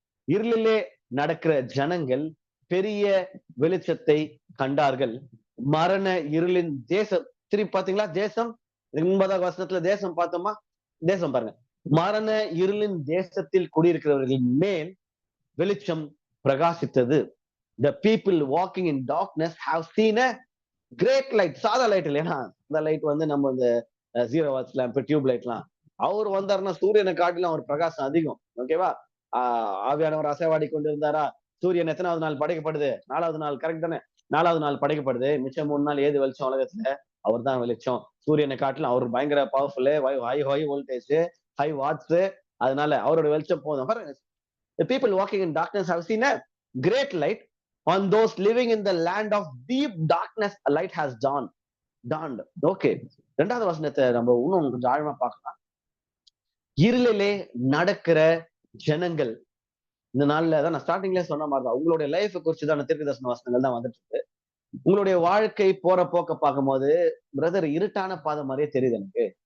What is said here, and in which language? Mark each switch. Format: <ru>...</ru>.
<ta>இருளிலே நடக்கிற ஜனங்கள் பெரிய வெளிச்சத்தை கண்டார்கள். மரண இருளின் தேசம், திருப்பி பாத்தீங்களா? தேசம் 9வது வசனத்துல தேசம் பார்த்தோமா? தேசம் பாருங்க. மரண இருளின் தேசத்தில் குடியிருக்கிறவர்களின் மேல் வெளிச்சம் பிரகாசித்தது.</ta> <en>The people walking in darkness have seen a great light.</en> <ta>சாதா லைட் இல்லையா? இந்த லைட் வந்து நம்ம இந்த 0 வாட்ஸ் லேம்ப், டியூப் லைட்லாம். அவர் வந்தாருன்னா சூரியனை காட்டிலும் அவர் பிரகாசம் அதிகம். ஓகேவா? ஆவியானவர் அசைவாடி கொண்டு இருந்தாரா? சூரியன் எத்தனாவது நாள் படைக்கப்படுது? 4வது நாள். கரெக்ட் தானே? 4வது நாள் படைக்கப்படுது. மிச்சம் 3 நாள் ஏது வெளிச்சம் உலகத்துல? அவர் தான் வெளிச்சம். சூரியனை காட்டிலும் அவர் பயங்கர powerful, high voltage, high watts. அதனால அவரோட வெளிச்சம் போதும்.</ta> <en>The people walking in darkness have seen a great light. On those living in the land of deep darkness a light has dawned. Okay.</en> <ta>2வது வசனத்தை நம்ம இன்னும் கொஞ்சம் ஆழமா பார்க்கலாம். இருளிலே நடக்கிற ஜனங்கள், இந்த நாள்ல தான் நான் ஸ்டார்டிங்ல சொன்ன மாதிரிதான் உங்களுடைய லைஃப் குறிச்சுதான் தீர்க்க தரிசன வசனங்கள் தான் வந்துட்டு இருக்கு. உங்களுடைய வாழ்க்கை போற போக்க பார்க்கும்போது பிரதர் இருட்டான பாதை மாதிரியே தெரியுது எனக்கு.</ta>